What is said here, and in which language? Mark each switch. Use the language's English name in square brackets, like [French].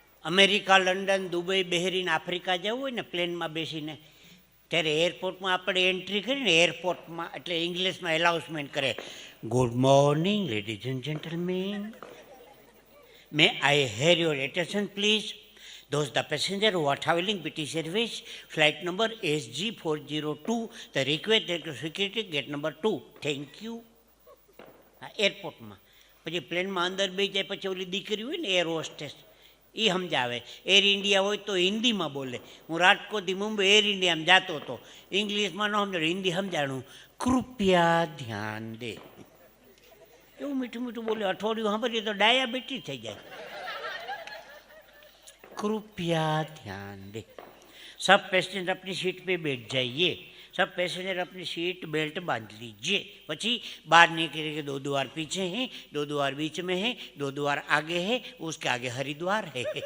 [Gujarati] America, London, Dubai, Bahrain, Africa જવું હોય ને પ્લેનમાં બેસીને, ત્યારે એરપોર્ટમાં આપણે એન્ટ્રી કરીને એરપોર્ટમાં એટલે ઇંગ્લિશમાં એનાઉન્સમેન્ટ કરે, [English] Good morning ladies and gentlemen, may I have your attention please. Those the passenger who are traveling British Airways, flight number SG402, the request to security gate number 2. Thank you. [Gujarati] એરપોર્ટમાં પછી પ્લેનમાં અંદર બેસી જાય, પછી ઓલી દીકરી હોય ને એર હોસ્ટેસ, એ સમજાવે. એર ઇન્ડિયા હોય તો હિન્દીમાં બોલે. હું રાજકોટથી મુંબઈ એર ઇન્ડિયામાં જતો હતો, ઇંગ્લિશમાં ન સમજાણું, હિન્દી સમજાણું, [Hindi] કૃપયા ધ્યાન દે. [Gujarati] એવું મીઠું મીઠું બોલે. અઠવાડિયું સાંભળીએ તો ડાયાબિટીસ થઈ જાય. [Hindi] કૃપયા ધ્યાન દે. सब पैसेंजर अपनी सीट पे बैठ जाइए, सब पैसेंजर अपनी सीट बेल्ट बांध लीजिए। [Gujarati] પછી [Hindi] बाहर निकले के 2 द्वार पीछे हैं, 2 द्वार बीच में है, 2 द्वार आगे है, उसके आगे हरिद्वार है।